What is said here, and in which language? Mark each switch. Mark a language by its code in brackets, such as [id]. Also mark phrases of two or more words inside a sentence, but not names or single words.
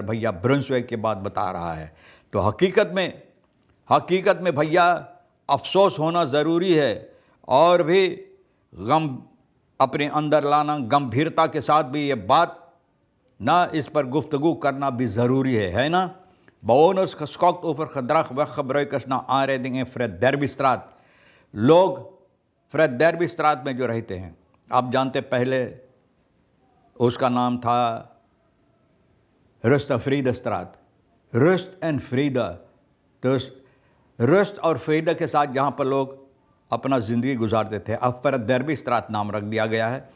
[hi] भैया ब्रुंसविक की बात बता रहा है। तो हकीकत में भैया अफसोस होना ज़रूरी है और भी गम अपने अंदर लाना, गंभीरता के साथ भी ये बात ना, इस पर गुफ्तगू करना भी ज़रूरी है ना। [nl] Bewoners geschokt over gedrag weggebruikers naar aanrijding in Fred Derbystraat। [hi] लोग फ्रेड डेरबी स्ट्रात में जो रहते हैं, आप जानते पहले उसका नाम था रुस्ट फ्रीदा स्ट्रात, रुस्ट एंड फ्रीदा। तो रुस्ट और फ्रीदा के साथ जहाँ पर लोग अपना ज़िंदगी गुजारते थे, अब फ्रेड डेरबी स्ट्रात नाम रख दिया गया है।